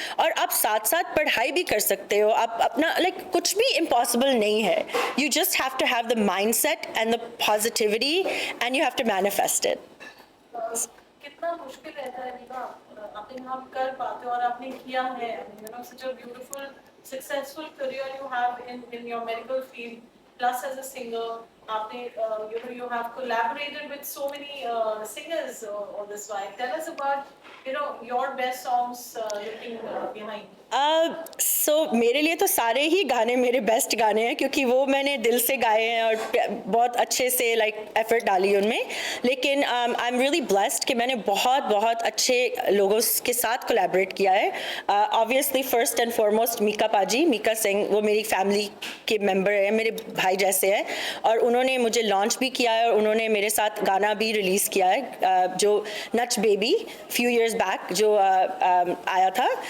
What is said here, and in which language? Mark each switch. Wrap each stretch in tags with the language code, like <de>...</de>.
<hi>और आप साथ साथ पढ़ाई भी कर सकते हो. आप अपना कुछ भी इम्पॉसिबल नहीं है.</hi> <en>You just have to have the mindset and the positivity and you have to manifest it.</en> <hi>कितना मुश्किल रहता है निका, अपने आप कर पाते हो और आपने किया है.</hi> <en>such a beautiful successful career you have in your medical field, plus as a singer.</en> <hi>आपने</hi> <en>you have collaborated with so many singers on this while. Tell us about your best songs looking behind.</en> <hi>सो मेरे लिए तो सारे ही गाने मेरे best गाने हैं क्योंकि वो मैंने दिल से गाए हैं और बहुत अच्छे से लाइक एफर्ट डाली उनमें। लेकिन</hi> <en>I am really blessed</en> <hi>कि मैंने बहुत बहुत अच्छे लोगों के साथ कोलैबोरेट किया है। Obviously</hi> <en>first and foremost</en> <hi>Mika पाजी, मीका सिंह, वो मेरी फैमिली के मेंबर हैं, मेरे भाई जैसे हैं और उन्होंने मुझे लॉन्च भी किया है और उन्होंने मेरे साथ गाना भी रिलीज़ किया है जो नच बेबी</hi> <en>few years back</en> <hi>जो आया था।</hi>